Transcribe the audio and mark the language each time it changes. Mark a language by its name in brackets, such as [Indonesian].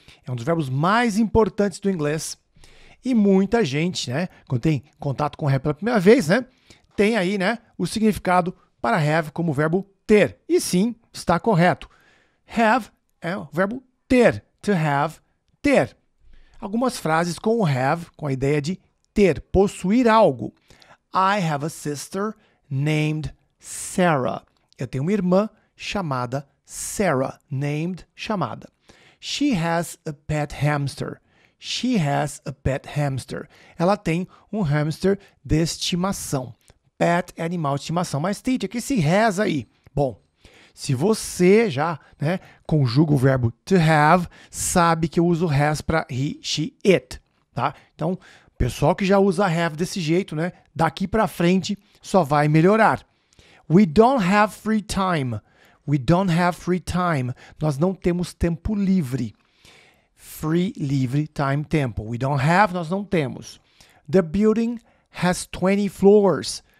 [Portuguese] É um dos verbos mais importantes do inglês. E muita gente, né, quando tem contato com have pela primeira vez, né, tem aí, né, o significado para have como verbo ter. E sim, está correto. Have é o verbo ter. To have, ter. Algumas frases com o have, com a ideia de ter, possuir algo. [English] I have a sister named Sarah. [Portuguese] Eu tenho uma irmã chamada Sarah. Named, chamada. [English] She has a pet hamster. She has a pet hamster. [Portuguese] Ela tem um hamster de estimação. Pet é animal de estimação. Mas, teacher, que se has aí? Bom, se você já, né, conjuga o verbo to have, sabe que eu uso has para he, she, it. Tá? Então, pessoal que já usa have desse jeito, né, daqui para frente só vai melhorar. [English] We don't have free time. We don't have free time. [Portuguese] Nós não temos tempo livre. Free, livre, time, tempo. [English] We don't have, [Portuguese] nós não temos. [English] The building has 20 floors.